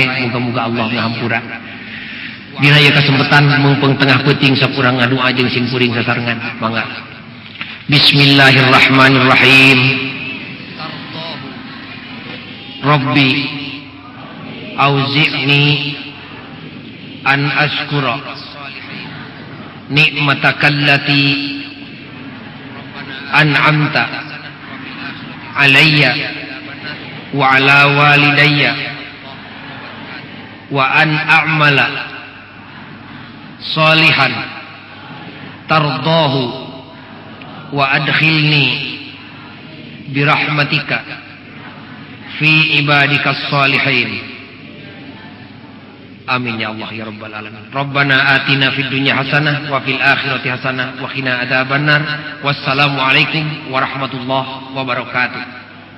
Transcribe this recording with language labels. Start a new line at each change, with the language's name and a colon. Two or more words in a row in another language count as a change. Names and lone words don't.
Sundanese: Muga-muga Allah ngahampura. Dina ieu kesempatan mumpung tengah peuting sapurang ngadoa jeung simkuring sasarengan. Mangga.
Arabic: بسم الله الرحمن الرحيم. رب أوزعني أن أشكر نعمتك التي أنعمت علي وعلى والدي وأن أعمل صالحا ترضاه وأدخلني برحمتك في عبادك الصالحين. آمين يا الله يا رب العالمين. ربنا آتنا في الدنيا حسنة وفي الآخرة حسنة وقنا عذاب النار. والسلام عليكم ورحمة الله وبركاته.